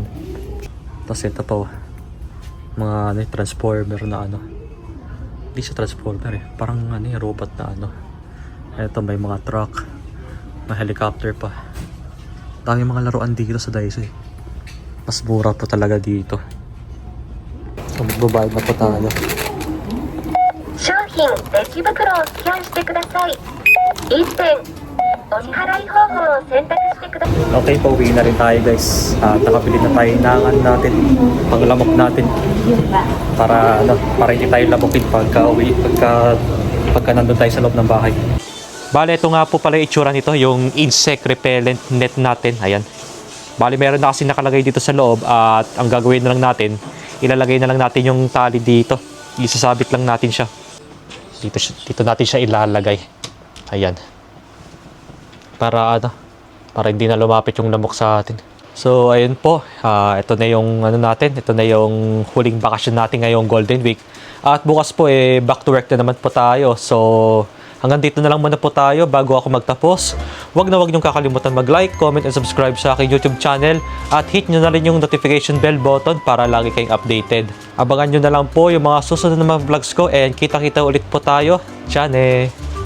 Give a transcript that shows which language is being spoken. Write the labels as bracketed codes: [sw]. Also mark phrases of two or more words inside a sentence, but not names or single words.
[tl] Tapos ito po, mga transformer na Hindi siya transformer eh. Parang robot na Ito may mga truck, may helicopter pa. Dami mga laruan dito sa Daiso eh. Mas mura po talaga dito. So, magbabayad na po tayo. [ja] 商品レジ袋をスキャンしてください。1点お支払い方法を選択してください。 [tl] Okay, pauwi na rin tayo guys. Nakabili na tayo ng natin, panglamok natin. Para hindi tayo lamukin pagka nandun tayo sa loob ng bahay. Bale, ito nga po pala yung itsura nito, yung [en] insect repellent net [tl] natin. Ayan. Bale, meron na kasi nakalagay dito sa loob at ang gagawin na lang natin, ilalagay na lang natin yung tali dito. Isasabit lang natin siya. Dito natin siya ilalagay. Ayan. Para hindi na lumapit yung lamok sa atin. So, ayun po. Ito na yung natin. Ito na yung huling bakasyon natin ngayong Golden Week. At bukas po [en] back to work [tl] na naman po tayo. So, hanggang dito na lang muna po tayo bago ako magtapos. Huwag niyong kakalimutan mag- [en] like, comment, and subscribe [tl] sa aking YouTube channel. At hit nyo na rin yung [en] notification bell button [tl] para lagi kayong updated. Abangan nyo na lang po yung mga susunod na mga vlogs ko and kita-kita ulit po tayo. Tiyan